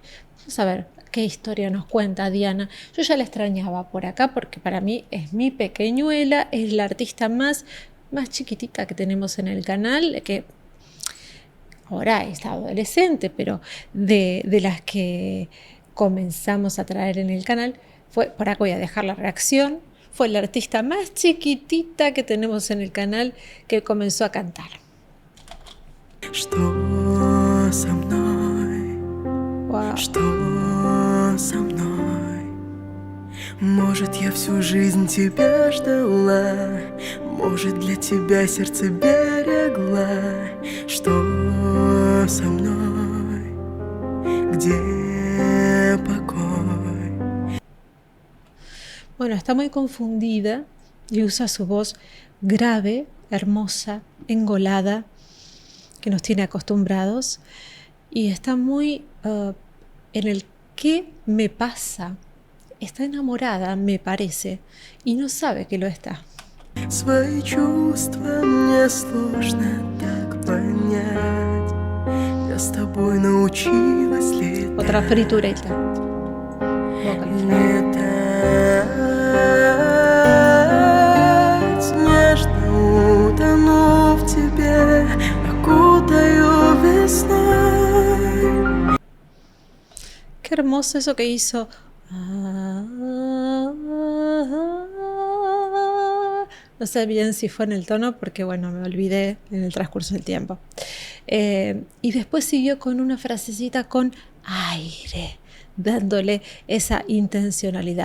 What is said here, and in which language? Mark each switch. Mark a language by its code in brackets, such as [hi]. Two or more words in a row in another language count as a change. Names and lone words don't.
[es] Vamos a ver qué historia nos cuenta Diana. Yo ya la extrañaba por acá porque para mí es mi pequeñuela, es la artista más chiquitita que tenemos en el canal, que ahora está adolescente, pero de las que comenzamos a traer en el canal, por acá voy a dejar la reacción, fue la artista más chiquitita que tenemos en el canal que comenzó a cantar. [ru] Что со мной? Wow. Что со мной? Может, я всю жизнь тебя ждала, может, для тебя сердце берегла. Что со мной? Где покой? [es] Bueno, está muy confundida y usa su voz grave, hermosa, engolada, que nos tiene acostumbrados, y está muy en el ¿qué me pasa? Está enamorada, me parece, y no sabe que lo está. [ru] Свои чувства мне сложно так понять. Я с тобой научилась летать. [es] Otra fritureta. [ru] Летать, нежно утону в тебе, окутаю весной. [es] Qué hermoso eso que hizo. No sé bien si fue en el tono porque, bueno, me olvidé en el transcurso del tiempo. Y después siguió con una frasecita con aire, dándole esa intencionalidad.